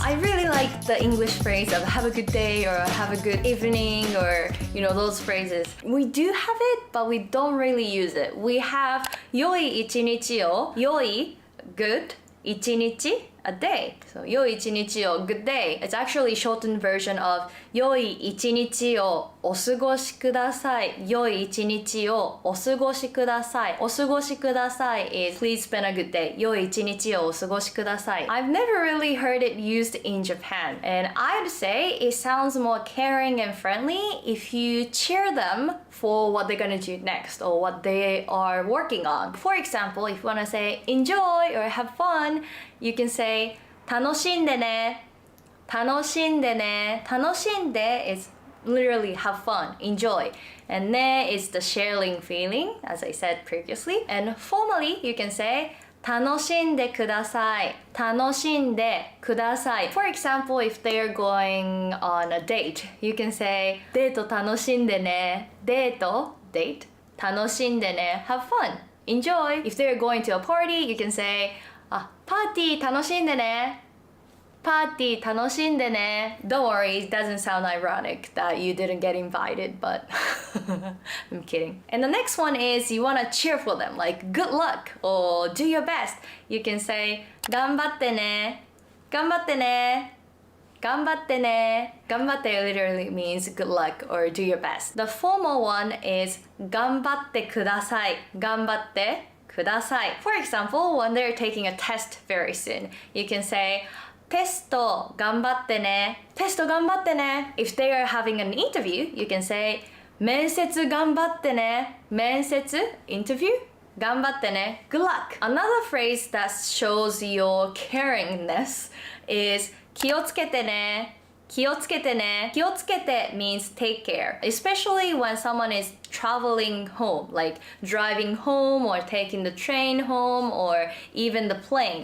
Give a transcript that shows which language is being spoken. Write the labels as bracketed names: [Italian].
[English] I really like the English phrase of have a good day or have a good evening, or those phrases. We do have it, but we don't really use it. We have 良い一日を, 良い, good, 一日, a day. So 良い一日を good day. It's actually shortened version of 良い一日をお過ごしください。 [Japanese] 良い一日をお過ごしください。 [English] お過ごしください is please spend a good day. [Japanese] 良い一日をお過ごしください. [English] I've never really heard it used in Japan, and I'd say it sounds more caring and friendly if you cheer them for what they're gonna do next or what they are working on. For example, if you wanna say enjoy or have fun, you can say 楽しんでね。 [Japanese] 楽しんでね。 [English] 楽しんで is literally have fun, enjoy. And ね is the sharing feeling, as I said previously. And formally, you can say 楽しんでください。 [Japanese] 楽しんでください。 [English] For example, if they're going on a date, you can say デート楽しんでね。 [Japanese] デート date 楽しんでね。 [English] have fun, enjoy. If they're going to a party, you can say パーティー楽しんでね。 [Japanese] パーティー楽しんでね. [English] Don't worry, it doesn't sound ironic that you didn't get invited, but I'm kidding. And the next one is you want to cheer for them, like good luck or do your best. You can say 頑張ってね. [Japanese] 頑張ってね.頑張ってね. [English] 頑張って literally means good luck or do your best. The formal one is 頑張ってください. [Japanese] 頑張ってください. [English] For example, when they're taking a test very soon, you can say テスト頑張ってね。 [Japanese] テスト頑張ってね。 [English] If they are having an interview, you can say 面接頑張ってね。 [Japanese] 面接 interview 頑張ってね. [English] Good luck. Another phrase that shows your caringness is 気をつけてね。 [Japanese] 気をつけてね. [English] 気をつけて means take care, especially when someone is traveling home, like driving home or taking the train home or even the plane.